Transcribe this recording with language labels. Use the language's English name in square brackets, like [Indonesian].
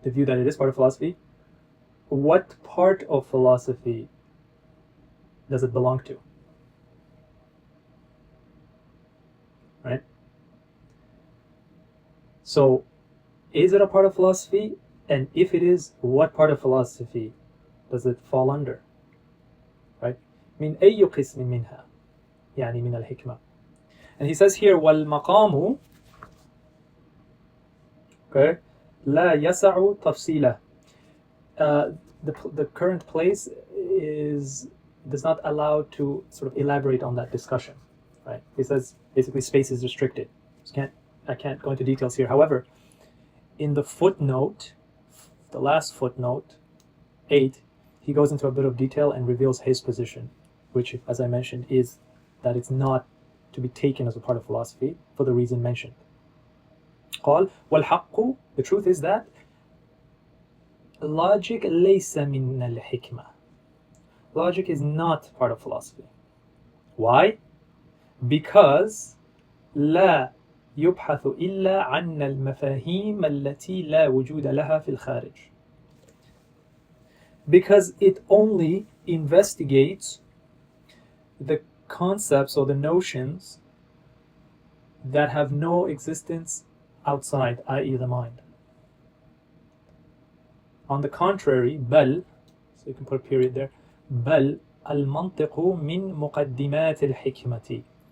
[English] the view that it is part of philosophy, what part of philosophy does it belong to? Right? So, is it a part of philosophy? And if it is, what part of philosophy does it fall under? Right? [Arabic] من أي قسم منها يعني من الحكمة. [English] And he says here [Arabic] والمقام [English] okay [Arabic] لا يسع تفصيله. [English] The current place does not allow to sort of elaborate on that discussion. Right? He says basically space is restricted. I can't go into details here. However, in the footnote, the last footnote, 8, he goes into a bit of detail and reveals his position, which, as I mentioned, is that it's not to be taken as a part of philosophy for the reason mentioned. [Arabic] قال والحق, [English] the truth is that logic [Arabic] ليس من الحكمة. [English] Logic is not part of philosophy. Why? Because [Arabic] لا يبحث إلا عن المفاهيم التي لا وجود لها في الخارج. [English] Because it only investigates the concepts or the notions that have no existence outside, i.e. the mind. On the contrary, بل, so you can put a period there, [Arabic] بل المنطق من مقدمات الحكمة.